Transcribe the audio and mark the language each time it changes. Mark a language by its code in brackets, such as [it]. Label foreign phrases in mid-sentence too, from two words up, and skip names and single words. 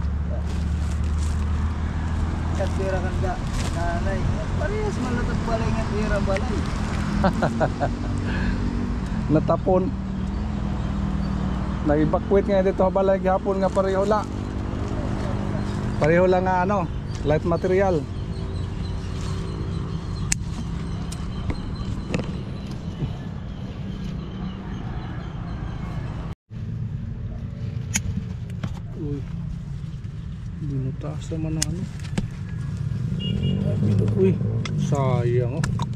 [war] Katira kan da nanay. Parehas man natag balay nga tira balay. natapon. Nag-evacuate nga dito balay gihapon nga pareho la. Pareho lang nga ano, [en] light material. [war] Uy. Binutaas naman ng ano. Uy, sayang oh.